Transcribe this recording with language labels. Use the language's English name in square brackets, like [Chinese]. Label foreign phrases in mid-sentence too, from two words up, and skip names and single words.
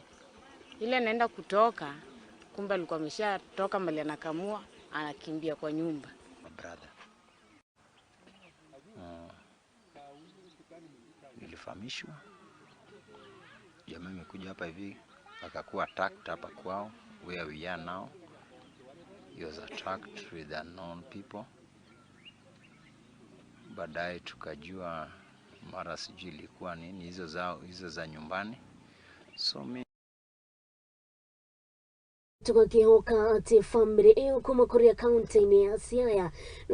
[Swahili] Ile naenda kutoka kumbe alikuwa ameshatoka mbali anakamua anakimbia kwa nyumba. Brother. Nilifahamishwa. Jamaa amekuja hapa hivi akakuwa attacked hapa kwao [English] where we are now. He was attacked with unknown people. [Swahili] Baadaye tukajua mara sijui ilikuwa nini hizo za nyumbani. So [Kikuyu] tukakihoka ati family iyo kuma kuria county ni ya Siaya